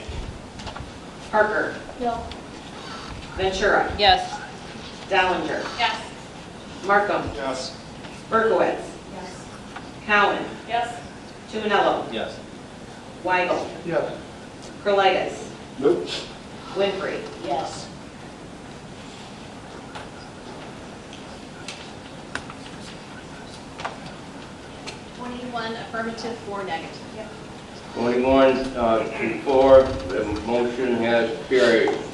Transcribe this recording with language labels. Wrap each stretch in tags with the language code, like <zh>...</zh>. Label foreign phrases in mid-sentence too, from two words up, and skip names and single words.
<en>Parker? No. Ventura? Yes. Dollinger? Yes. Markham? Yes. Berkowitz? Yes. Cowan? Yes. Tumanello? Yes. Weigel? Yes. Kurlitis? Nope. Winfrey? Yes. One affirmative, 4 negative. 21 to 4, the motion has carried.</en>